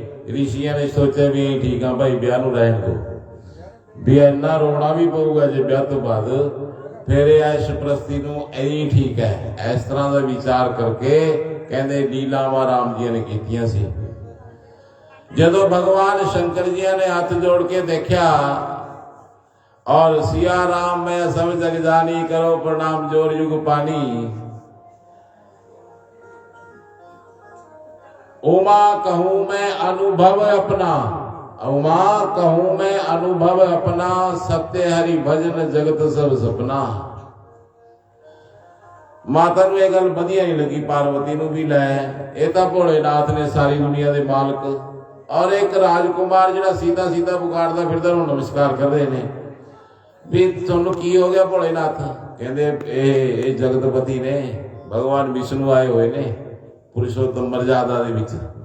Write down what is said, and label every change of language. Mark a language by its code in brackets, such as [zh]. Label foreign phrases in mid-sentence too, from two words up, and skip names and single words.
[pa] ਰਿਸ਼ੀਆਂ ਨੇ ਸੋਚਿਆ ਵੀ ਠੀਕ ਆ ਭਾਈ ਵਿਆਹ ਨੂੰ ਰਹਿਣ ਦਿਓ, ਵੀ ਇੰਨਾ ਰੋਣਾ ਵੀ ਪਊਗਾ ਜੇ ਵਿਆਹ ਤੋਂ ਬਾਅਦ, ਫਿਰ ਇਹ ਐਸ਼ਪ੍ਰਸਤੀ ਨੂੰ ਐਂ ਠੀਕ ਹੈ। ਇਸ ਤਰ੍ਹਾਂ ਦਾ ਵਿਚਾਰ ਕਰਕੇ ਕਹਿੰਦੇ ਲੀਲਾਵਾਂ ਰਾਮ ਜੀ ਨੇ ਕੀਤੀਆਂ ਸੀ। ਜਦੋਂ ਭਗਵਾਨ ਸ਼ੰਕਰ ਜੀ ਨੇ ਹੱਥ ਜੋੜ ਕੇ ਦੇਖਿਆ और [awa] सिया राम मैं सब जग जानी, करो प्रणाम जोर युग पानी। उमा कहूं मैं अनुभव अपना, उमा कहूं मैं अनुभव अपना, सत्य हरि भजन जगत सब सपना। [pa] माता ਨੂੰ ਇਹ ਗੱਲ ਵਧੀਆ ਨਹੀਂ ਲੱਗੀ ਪਾਰਵਤੀ ਨੂੰ ਵੀ ਲੈ ਇਹ ਤਾਂ ਭੋਲੇਨਾਥ ਨੇ ਸਾਰੀ ਦੁਨੀਆ ਦੇ ਮਾਲਕ, ਔਰ ਇੱਕ ਰਾਜਕੁਮਾਰ ਜਿਹੜਾ ਸੀਤਾ ਸੀਤਾ ਪੁਕਾਰਦਾ ਫਿਰਦਾ ਉਹਨੂੰ ਨਮਸਕਾਰ ਕਰਦੇ ਨੇ ਵੀ ਤੁਹਾਨੂੰ ਕੀ ਹੋ ਗਿਆ ਭੋਲੇਨਾਥ। ਕਹਿੰਦੇ ਇਹ ਜਗਤਪਤੀ ਨੇ, ਭਗਵਾਨ ਵਿਸ਼ਨੂੰ ਆਏ ਹੋਏ ਨੇ ਪੁਰਸ਼ੋਤਮ ਮਰਜ਼ਾਦਾ ਦੇ ਵਿੱਚ।